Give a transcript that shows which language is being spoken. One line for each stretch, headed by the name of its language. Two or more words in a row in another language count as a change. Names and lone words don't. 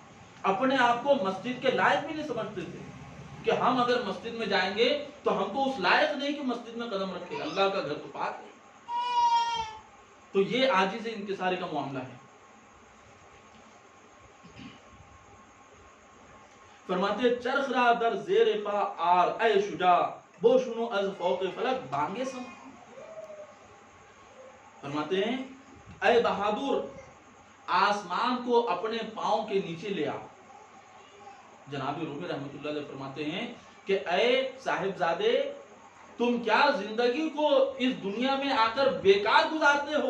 Urdu: اپنے آپ کو مسجد کے لائق بھی نہیں سمجھتے تھے کہ ہم اگر مسجد میں جائیں گے تو ہم تو اس لائق نہیں کہ مسجد میں قدم رکھے. اللہ کا گھر تو پاک ہے. تو یہ عاجز انکساری کا معاملہ ہے.
Persian: فرماتے چرخ را در زیر پا آر اے شجاع بوشنو از فوق فلک بانگے سم.
Urdu: فرماتے ہیں اے بہادر آسمان کو اپنے پاؤں کے نیچے لے آ. جناب رومی
Arabic: رحمت اللہ علیہ
Urdu: فرماتے ہیں کہ اے صاحبزادے تم کیا زندگی کو اس دنیا میں آ کر بیکار گزارتے ہو؟